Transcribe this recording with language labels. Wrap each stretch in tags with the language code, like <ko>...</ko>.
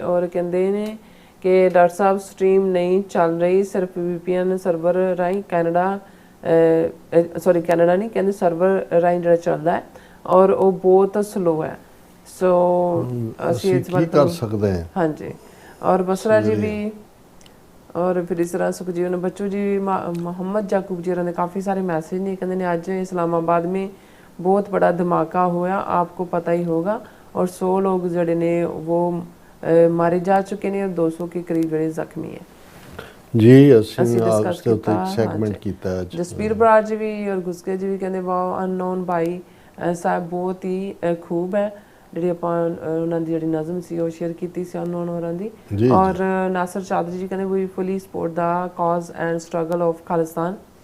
<pa>ਔਰ ਕਹਿੰਦੇ ਨੇ ਕਿ ਡਾਕਟਰ ਸਾਹਿਬ ਸਟ੍ਰੀਮ ਨਹੀਂ ਚੱਲ ਰਹੀ, ਸਿਰਫ VPN ਸਰਵਰ ਰਾਹੀਂ ਕੈਨੇਡਾ ਕੈਨੇਡਾ ਨਹੀਂ ਕਹਿੰਦੇ ਸਰਵਰ ਰਾਹੀਂ ਜਿਹੜਾ ਚੱਲਦਾ ਹੈ ਔਰ ਉਹ ਬਹੁਤ ਸਲੋ ਹੈ। ਸੋ ਅਸੀਂ ਇਸ ਕੀ ਕਰ ਸਕਦੇ ਹਾਂ। ਹਾਂਜੀ। ਔਰ ਬਸਰਾ ਜੀ ਵੀ ਔਰ ਫਿਰ ਇਸ ਤਰ੍ਹਾਂ ਸੁਖਜੀਵਨ ਬੱਚੂ जी, मोहम्मद याकूब जी ने</pa> <hi>काफ़ी सारे मैसेज ने। कहते हैं आज इस्लामाबाद में बहुत बड़ा धमाका होया, आपको पता ही होगा। और 100 लोग जड़े ने वो मारे जा चुके हैं और 200 के करीब जड़े जख्मी है।</hi> <pa>जी ਅਸੀਂ ਆਪ ਤੇ ਉੱਤੇ ਸੈਗਮੈਂਟ ਕੀਤਾ ਹੈ। ਜਸਪੀਰ ਬਰਾੜ ਜੀ ਵੀ ਔਰ ਗੁਸਕੇ ਜੀ ਵੀ ਕਹਿੰਦੇ ਵਾਓ ਅਨਨੋਨ ਭਾਈ ਸਾਹਿਬ ਬਹੁਤ ਹੀ ਖੂਬ ਹੈ। ਜਿਹੜੀ ਆਪਾਂ ਉਹਨਾਂ ਦੀ ਜਿਹੜੀ ਨਜ਼ਮ ਸੀ ਉਹ ਸ਼ੇਅਰ ਕੀਤੀ ਸੀ ਅਨਨੋਨ ਹੋਰਾਂ ਦੀ। ਔਰ ਨਾਸਰ ਚਾਦਰੀ ਜੀ ਕਹਿੰਦੇ ਵੀ fully support ਦਾ cause and struggle of Khalistan.</pa>